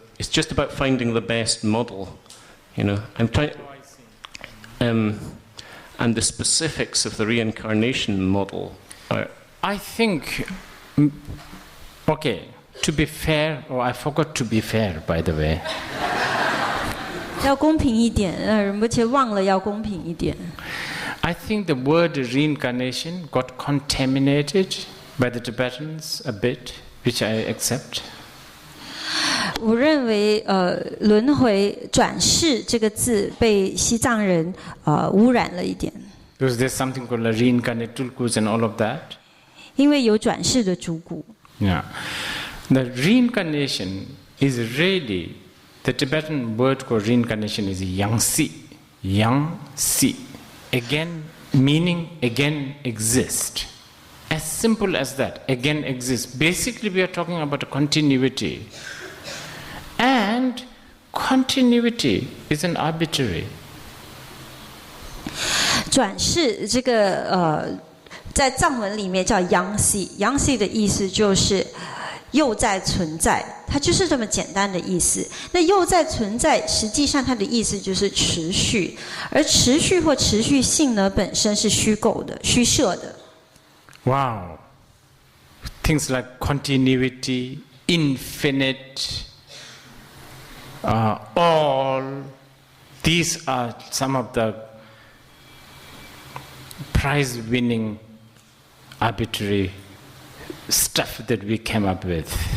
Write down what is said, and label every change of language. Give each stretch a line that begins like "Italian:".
English: It's just about finding the best model, I'm trying. And the specifics of the reincarnation model. I think. Okay. To be fair, I forgot to be fair, by the way.
Chinese: 要公平一点，而且忘了要公平一点。
English: I think the word reincarnation got contaminated by the Tibetans a bit, which I accept.
Chinese: 我认为轮回转世这个字被西藏人污染了一点。
English: Because there's something called a reincarnate tulkus and all of that.
Chinese: 因为有转世的主骨。
English: Yeah, the reincarnation is really. The Tibetan word for reincarnation is yangsi. Yangsi. Again, meaning again exist. As simple as that. Again exist. Basically, we are talking about a continuity. And continuity isn't arbitrary.
Chinese: 转世这个在藏文里面叫 yangsi。yangsi 的意思就是又在存在，它就是这么简单的意思。那又在存在，实际上它的意思就是持续，而持续或持续性呢，本身是虚构的、虚设的。
English: Wow. Things like continuity, infinite, all. These are some of the prize-winning arbitrary stuff that we came up with.